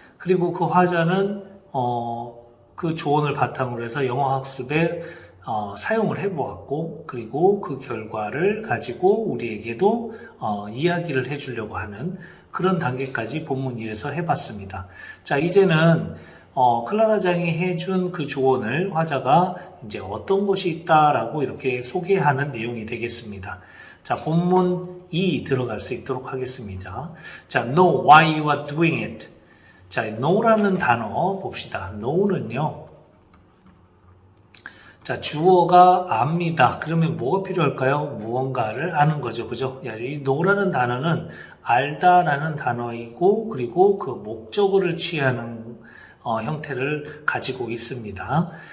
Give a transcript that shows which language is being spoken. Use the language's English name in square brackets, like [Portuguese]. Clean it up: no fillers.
[Korean] 그리고 그 화자는 그 조언을 바탕으로 해서 영어학습에 사용을 해보았고, 그리고 그 결과를 가지고 우리에게도 이야기를 해주려고 하는 그런 단계까지 본문 2에서 해봤습니다. 자, 이제는 클라라 장이 해준 그 조언을 화자가 이제 어떤 것이 있다라고 이렇게 소개하는 내용이 되겠습니다. 자, 본문 2 들어갈 수 있도록 하겠습니다. [English] 자, know why you are doing it. [Korean] 자, know라는 단어 봅시다. know는요, 자, 주어가 압니다. 그러면 뭐가 필요할까요? 무언가를 아는 거죠. 그죠? 이 know라는 단어는 알다라는 단어이고, 그리고 그 목적어를 취하는 형태를 가지고 있습니다.